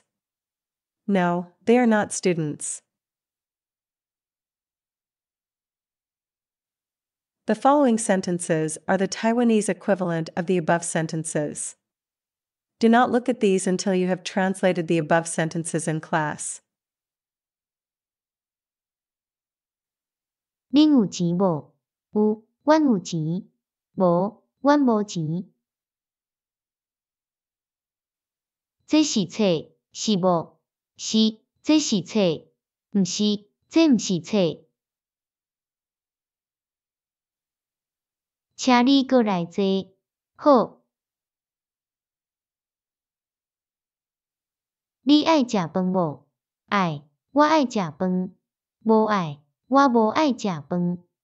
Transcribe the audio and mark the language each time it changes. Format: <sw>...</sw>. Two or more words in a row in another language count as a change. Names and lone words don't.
<en>No, they are not students. The following sentences are the Taiwanese equivalent of the above sentences. Do not look at these until you have translated the above sentences in class.</en> <nan>恁有錢無？有，阮有錢。無，阮無錢。這是冊，是無？是，這是冊。毋是，這毋是冊。請你過來坐。好。你愛食飯無？愛，我愛食飯。無愛，我無愛食飯。</nan>